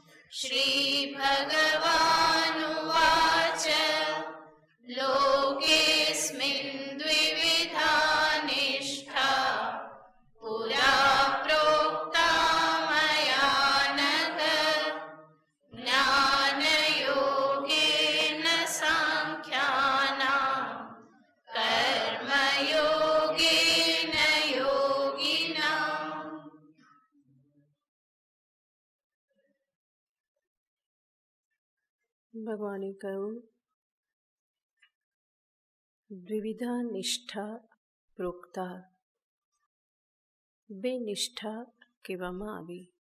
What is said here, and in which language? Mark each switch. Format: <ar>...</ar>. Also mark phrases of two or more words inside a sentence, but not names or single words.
<sa>श्रीभगवानुवाच लोकेऽस्मिन् द्विविधा निष्ठा पुरा प्रोक्ता मया नघ। ज्ञानयोगेन साङ्ख्यानां कर्मयोगेन योगिनाम्।</sa> <gu>ભગવાને કહ્યું,</gu> <sa>द्विविधा निष्ठा प्रोक्ता,</sa> <gu>બે નિષ્ઠા કહેવામાં આવી।</gu>